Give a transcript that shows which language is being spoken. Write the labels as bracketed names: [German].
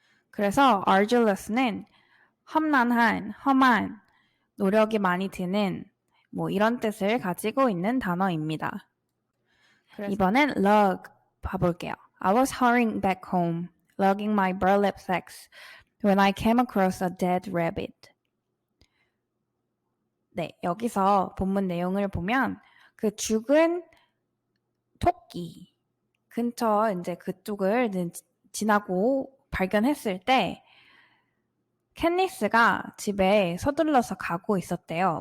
[Korean] 그래서 arduous는 험난한, 험한, 노력이 많이 드는 뭐 이런 뜻을 가지고 있는 단어입니다. 이번엔 lug 봐볼게요. [English] I was hurrying back home, lugging my burlap sacks, when I came across a dead rabbit. [Korean] 네, 여기서 본문 내용을 보면 그 죽은 토끼 근처 이제 그쪽을 지나고 발견했을 때 캣니스가 집에 서둘러서 가고 있었대요.